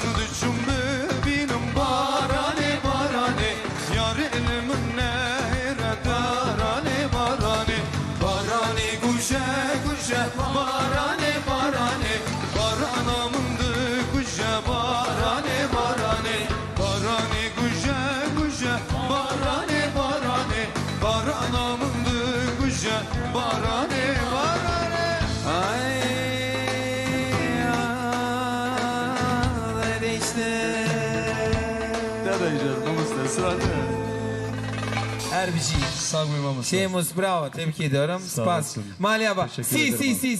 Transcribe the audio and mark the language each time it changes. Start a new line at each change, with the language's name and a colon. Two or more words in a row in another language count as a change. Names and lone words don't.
Turkish: düşüm benim
Kurdish: barani barani Yar elimin nehra darani barani Barani guje guje barani barani Baranamındı guje barani barani Barani guje guje barani barani Baranamındı guje barani barani
Turkish: Ay, değiştir. Ne diyeceğiz Mamusta sırada? Her bir şey. Sağ mı Mamusta? Şeymus bravo. Tebrik ediyorum. Sağ Spas. olasın. Maliye bak. Teşekkür ederim